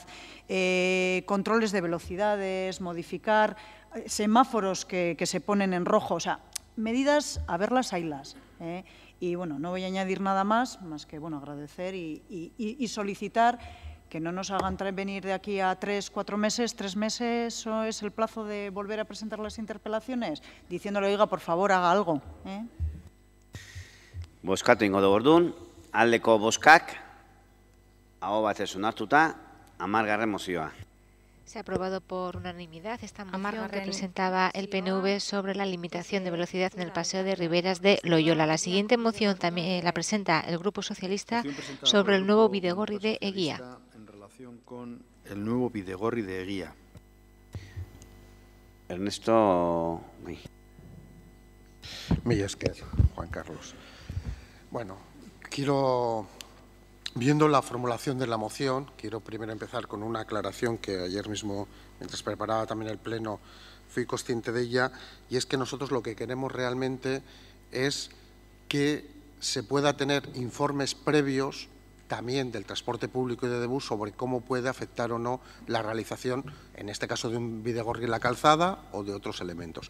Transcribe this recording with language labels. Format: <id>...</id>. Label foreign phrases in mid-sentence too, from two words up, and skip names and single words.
<es>Controles de velocidades, modificar semáforos que se ponen en rojo, o sea, medidas, a verlas, haylas. Y bueno, no voy a añadir nada más que agradecer y solicitar que no nos hagan venir de aquí a 3-4 meses. 3 meses eso es el plazo de volver a presentar las interpelaciones, diciéndole, oiga, por favor, haga algo.</es> <eu>Bozkatu ingo dugu orduan, aldeko bozkak, aho batez onartuta, 10. mozioa.</eu> <es>Se ha aprobado por unanimidad esta moción que presentaba el PNV sobre la limitación de velocidad en el paseo de Riberas de Loyola. La siguiente moción también la presenta el Grupo Socialista sobre el nuevo Bidegorri de Eguía. En relación con el nuevo Bidegorri de Eguía. Ernesto.</es> <eu>Mila esker, Juan Carlos.</eu> <es>Bueno, viendo la formulación de la moción, quiero primero empezar con una aclaración que ayer mismo, mientras preparaba también el Pleno, fui consciente de ella, y es que nosotros lo que queremos realmente es que se pueda tener informes previos también del transporte público y de Debus sobre cómo puede afectar o no la realización, en este caso de un Bidegorri en la calzada o de otros elementos.</es>